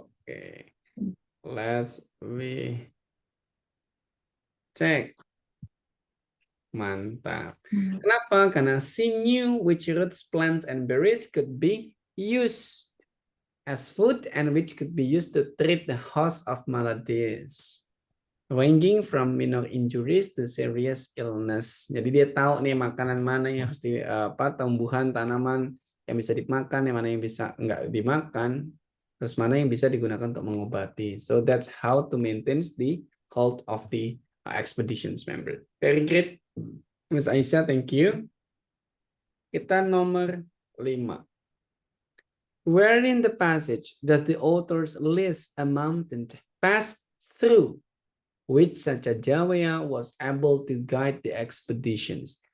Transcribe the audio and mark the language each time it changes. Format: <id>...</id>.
<id>Oke.</id> <en>Let's check.</en> <id>Mantap. Kenapa? Karena</id> <en>she knew which roots, plants, and berries could be used as food and which could be used to treat the host of maladies. ranging from minor injuries to serious illness.</en> <id>Jadi dia tahu nih makanan mana yang harus tumbuhan, tanaman yang bisa dimakan, yang mana yang bisa nggak dimakan, terus mana yang bisa digunakan untuk mengobati.</id> <en>So that's how to maintain the health of the expeditions member. Very great, Miss Aisyah, thank you.</en> <id>Kita nomor 5.</id> <en>Where in the passage does the authors list a mountain pass through which Sacajawea was able to guide the expeditions?</en>